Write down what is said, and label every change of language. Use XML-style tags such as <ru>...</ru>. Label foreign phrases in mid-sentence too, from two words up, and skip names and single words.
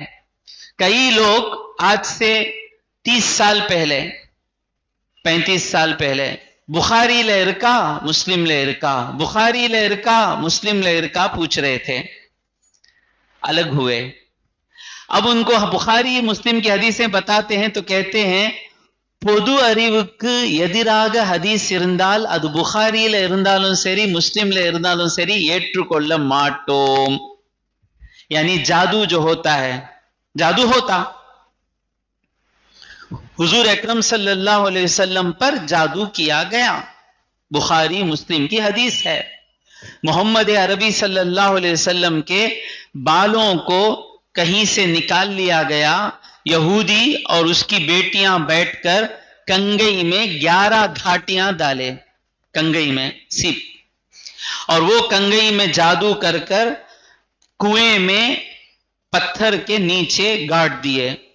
<ur>کئی لوگ آج سے 30 سال پہلے 35 سال پہلے بخاری لہرکا مسلم لہرکا بخاری لہرکا مسلم لہرکا پوچھ رہے تھے، الگ ہوئے. اب ان کو بخاری مسلم کی حدیثیں بتاتے ہیں تو کہتے ہیں</ur> <ta>பொது அறிவுக்கு எதிராக ஹதீஸ் இருந்தால் அது புகாரியில இருந்தாலும் சரி முஸ்லிம்ல இருந்தாலும் சரி ஏற்றுக்கொள்ள மாட்டோம்.</ta> <ur>یعنی جادو جو ہوتا ہے، جادو ہوتا حضور اکرم صلی اللہ علیہ وسلم پر جادو کیا گیا، بخاری مسلم کی حدیث ہے. محمد عربی صلی اللہ علیہ وسلم کے بالوں کو کہیں سے نکال لیا گیا، یہودی اور اس کی بیٹیاں بیٹھ کر کنگئی میں 11 گھاٹیاں ڈالے، کنگئی میں سیپ، اور وہ کنگئی میں جادو کر کر کنویں میں پتھر کے نیچے گاڑ دیے.</ur>